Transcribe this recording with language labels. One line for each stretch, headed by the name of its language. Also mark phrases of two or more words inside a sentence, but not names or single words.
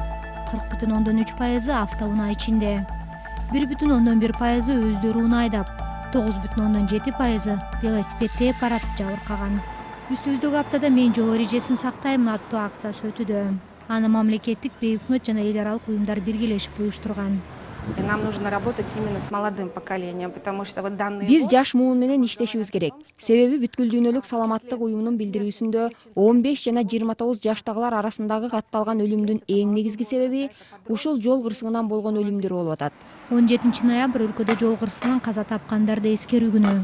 Kyrgyz: 40,3% автоунаа ичинде, 1,1% өздөрү унаа айдап, 9,7% велосипед тээп барат жабыркаган. Үстүбүздөгү аптада мен жол эрежесин сактайм аттуу акциясы өтүүдө. Аны мамлекеттик, бейөкмөт жана эл аралык уюмдар биргелешип уюштурган.
Russian: Нам нужно работать именно с молодым поколением, потому что вот данные...
Kyrgyz: Биз жаш муун менен иштешибиз керек. Себеби бүткүл дүйнөлүк саламаттык уюмунун билдирүүсүндө 15 жана 29 жаштагылар арасындагы катталган өлүмдүн эң негизги себеби ушул жол кырсыгынан болгон өлүмдөр болуп атат. 17 ноябрь өлкөдө жол кырсыгынан каза тапкандарды эскерүү күнү.